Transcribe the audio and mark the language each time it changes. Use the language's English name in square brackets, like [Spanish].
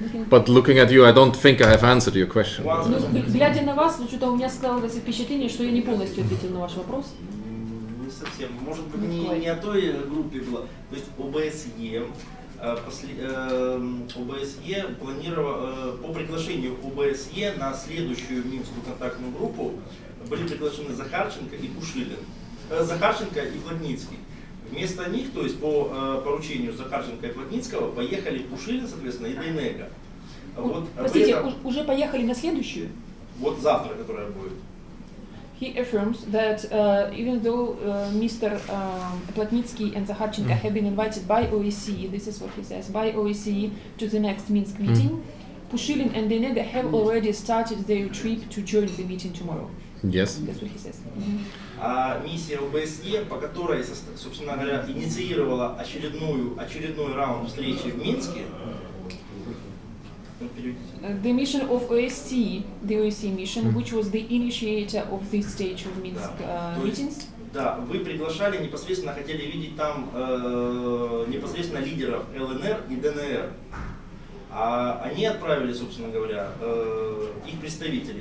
[English] But looking at you, I don't think I have answered your question. [Russian] Глядя на вас, что-то у меня складывалось впечатление, что я не полностью ответил на ваш вопрос. Не совсем. Может быть, не о той группе было. То есть ОБСЕ планировало, по приглашению ОБСЕ на следующую Минскую контактную группу были приглашены Захарченко и Пушилин. Захарченко и Плотницкий. Вместо них, то есть по поручению Захарченко и Плотницкого, поехали Пушилин, соответственно, и Донецка. Вот, простите, уже поехали на следующую? Вот завтра, которая будет. [English] He affirms that even though Mr. Plotnitsky and Zakharchenko have been invited by OSCE, this is what he says, by OSCE to the next Minsk meeting, Pushilin and Donyega have already started their trip to join the meeting tomorrow. Yes. That's what he says. [Russian] А миссия ОБСЕ, по которой, собственно говоря, инициировала очередной раунд встречи в Минске. [English] The mission of OSCE, the OSCE mission, which was the initiator of this stage of Minsk meetings. [Russian] Да, вы приглашали, непосредственно хотели видеть там непосредственно лидеров ЛНР и ДНР. А они отправили, собственно говоря, их представителей.